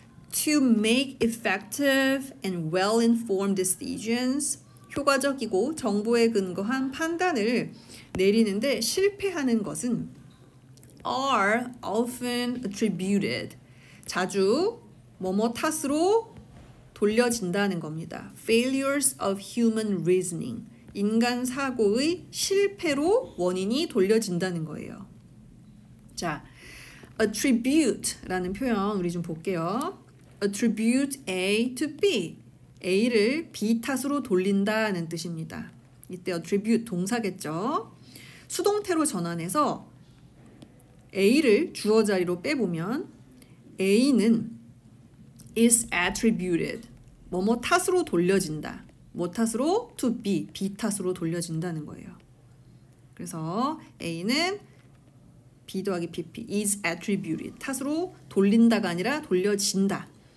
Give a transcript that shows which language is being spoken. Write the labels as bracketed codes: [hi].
[en] To make effective and well-informed decisions, [ko] 효과적이고 정보에 근거한 판단을 내리는데 실패하는 것은 [en] are often attributed, [ko] 자주 뭐뭐 탓으로 돌려진다는 겁니다. [en] Failures of human reasoning, [ko] 인간 사고의 실패로 원인이 돌려진다는 거예요. 자, attribute라는 표현 우리 좀 볼게요. [en] Attribute A to B, [ko] A를 B 탓으로 돌린다는 뜻입니다. 이때 attribute 동사겠죠. 수동태로 전환해서 A를 주어 자리로 빼보면 A는 [en] is attributed, [ko] 뭐뭐 탓으로 돌려진다. 뭐 탓으로? to B, B 탓으로 돌려진다는 거예요. 그래서 A는 B 더하기 PP [en] is attributed, [ko] 탓으로 돌린다가 아니라 돌려진다.